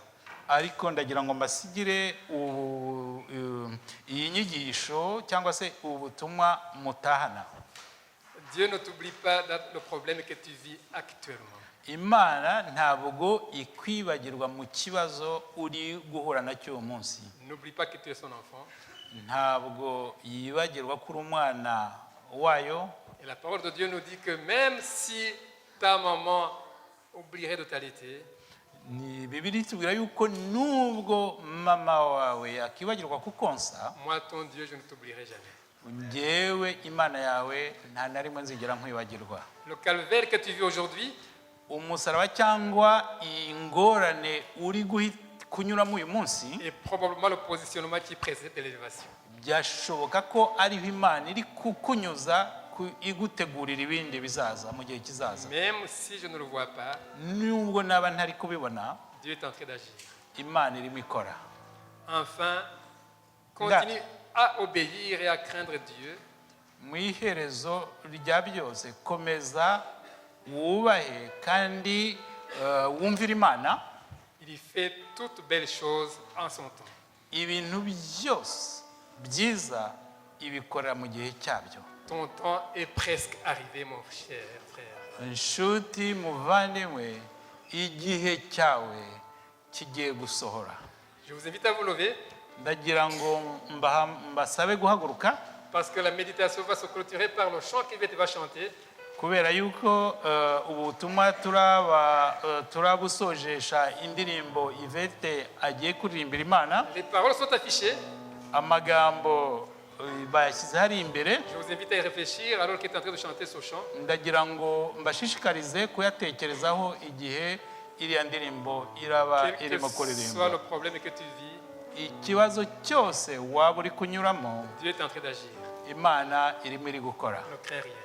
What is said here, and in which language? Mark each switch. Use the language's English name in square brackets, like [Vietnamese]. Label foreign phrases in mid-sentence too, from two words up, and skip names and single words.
[Kinyarwanda] ariko ndagira ngo mbasigire iyi nyigisho cyangwa se ubutumwa mutahana. [French] Dieu ne t'oublie pas dans le problème que tu vis actuellement. [Kinyarwanda] Imana ntabwo ikwibagirwa mu kibazo uri guhura nacyo uyu munsi. [French] N'oublie pas que tu es son enfant. [Kinyarwanda] ntabwo yibagirwa ko uri umwana wayo. [French] Et la parole de Dieu nous dit que même si ta maman oublierait de t'allaiter, [Kinyarwanda] ni Bibiliya itubwira yuko nubwo mama wawe akibagirwa kukonsa, [French] moi ton Dieu je ne t'oublierai jamais. [Kinyarwanda] njyewe Imana yawe nta na rimwe nzigera nkwibagirwa. [French] Le calvaire que tu vis aujourd'hui, [Kinyarwanda] umusaraba cyangwa ingorane uri kunyuramo uyu munsi, [French] est probablement le positionnement qui précède l'élévation. [Kinyarwanda] byashoboka ko ariho Imana iri kukunyuza igutegurira ibindi bizaza mu gihe kizaza. [French] Même si je ne le vois pas, [Kinyarwanda] nubwo naba ntari kubibona, [French] Dieu est en train d'agir. [Kinyarwanda] Imana irimo ikora. [French] Enfin, continue à obéir et à craindre Dieu. [Kinyarwanda] mu iherezo rya byose komeza wubahe kandi wumvire Imana. [French] Il y fait toutes belles choses en son temps. [Kinyarwanda] ibintu byose byiza ibikorera mu gihe cyabyo. [French] Ton temps est presque arrivé, mon cher frère. [Kinyarwanda] inshuti muvandimwe, igihe cyawe kigiye gusohora. [French] Je vous invite à vous lever [Kinyarwanda] ndagira ngo mbasabe guhaguruka, [French] parce que la méditation va se clôturer par le chant qu'Yvette va chanter. [Kinyarwanda] kubera yuko ubutumwa turabusojesha indirimbo Yvette agiye kuririmbira Imana. [French] Les paroles sont affichées. [Kinyarwanda] amagambo bayashyize hari imbere. [French] Je vous invite à y réfléchir alors qu'il est en train de chanter ce chant. [Kinyarwanda] ndagira ngo mbashishikarize kuyatekerezaho igihe iriya ndirimbo iraba [French] Quel [Kinyarwanda] irimo [French] que soit [Kinyarwanda] kuririmba. [French] le problème que tu vis, [Kinyarwanda] ikibazo cyose waba uri kunyuramo, [French] Dieu est en train d'agir. [Kinyarwanda] Imana irimo iri gukora. [French] Ne crains rien.